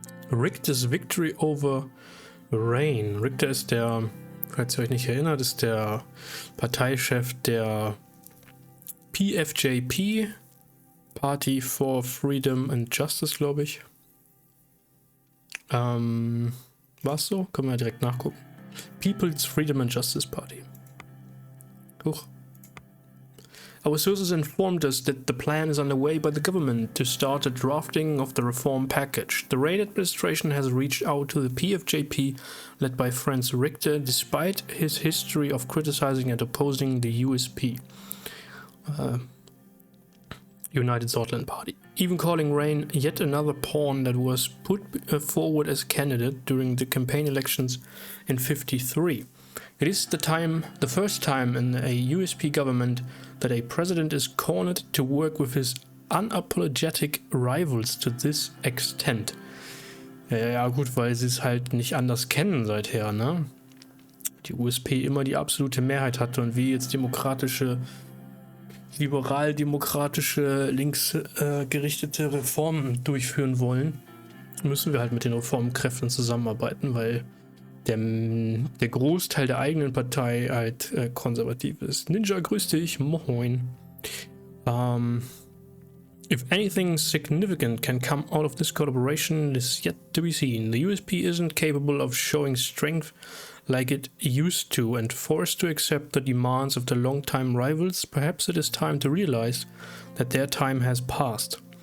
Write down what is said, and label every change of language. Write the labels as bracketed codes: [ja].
[en] Richter's Victory over Rayne. [de] Richter ist der, falls ihr euch nicht erinnert, ist der Parteichef der PFJP, Party for Freedom and Justice, glaube ich. War es so? Können wir ja direkt nachgucken. [en] People's Freedom and Justice Party. Huch. Our sources informed us that the plan is underway by the government to start a drafting of the reform package. The Rayne administration has reached out to the PFJP, led by Franz Richter, despite his history of criticizing and opposing the USP, United Sordland Party, even calling Rayne yet another pawn that was put forward as candidate during the campaign elections in '53. It is the first time in a USP government that a president is cornered to work with his unapologetic rivals to this extent. [de] Ja gut, weil sie es halt nicht anders kennen seither, ne? Die USP immer die absolute Mehrheit hatte und wir jetzt liberal-demokratische, linksgerichtete Reformen durchführen wollen, müssen wir halt mit den Reformkräften zusammenarbeiten, weil der Großteil der eigenen Partei halt konservativ ist. Ninja, grüß dich, moin. [en] If anything significant can come out of this collaboration is yet to be seen. The USP isn't capable of showing strength like it used to, and forced to accept the demands of the long-time rivals, perhaps it is time to realize that their time has passed.